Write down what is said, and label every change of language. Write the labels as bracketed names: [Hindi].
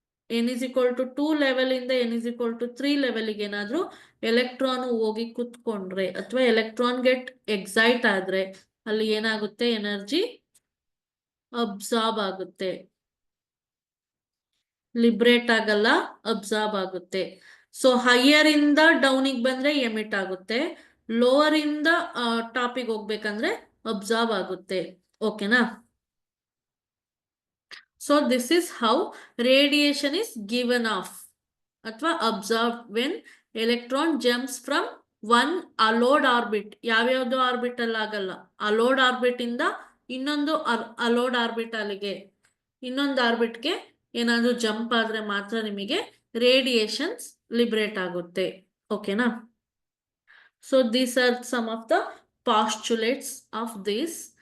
[English] n is equal to 2 [Kannada] level ಇಂದ [English] n is equal to 3 [Kannada] ಲೆವೆಲ್ಗೆ ಏನಾದ್ರೂ ಎಲೆಕ್ಟ್ರಾನ್ ಹೋಗಿ ಕುತ್ಕೊಂಡ್ರೆ ಅಥವಾ ಎಲೆಕ್ಟ್ರಾನ್ ಗೆಟ್ ಎಕ್ಸೈಟ್ ಆದ್ರೆ ಅಲ್ಲಿ ಏನಾಗುತ್ತೆ, ಎನರ್ಜಿ ಅಬ್ಸಾರ್ಬ್ ಆಗುತ್ತೆ, ಲಿಬ್ರೇಟ್ ಆಗಲ್ಲ, ಅಬ್ಸಾರ್ಬ್ ಆಗುತ್ತೆ. ಸೊ ಹೈಯರ್ ಇಂದ ಡೌನಿಗೆ ಬಂದ್ರೆ ಎಮಿಟ್ ಆಗುತ್ತೆ, ಲೋವರ್ ಇಂದ ಟಾಪಿಗೆ ಹೋಗ್ಬೇಕಂದ್ರೆ ಅಬ್ಸಾರ್ಬ್ ಆಗುತ್ತೆ. ಓಕೆನಾ? [English] So this is how radiation is given off [Kannada] ಅಥವಾ [English] absorbed when electron jumps from one allowed orbit. [Kannada] ಯಾವ್ಯಾವ್ದು ಆರ್ಬಿಟಲ್ ಆಗಲ್ಲ, ಅಲೋಡ್ ಆರ್ಬಿಟ್ ಇಂದ ಇನ್ನೊಂದು ಅಲೋಡ್ ಆರ್ಬಿಟಲ್ಗೆ, ಇನ್ನೊಂದು ಆರ್ಬಿಟ್ಗೆ ಏನಾದ್ರೂ ಜಂಪ್ ಆದ್ರೆ ಮಾತ್ರ ನಿಮಗೆ ರೇಡಿಯೇಷನ್ಸ್ ಲಿಬರೇಟ್ ಆಗುತ್ತೆ. ಓಕೆನಾ? [English] So these are some of the postulates of this.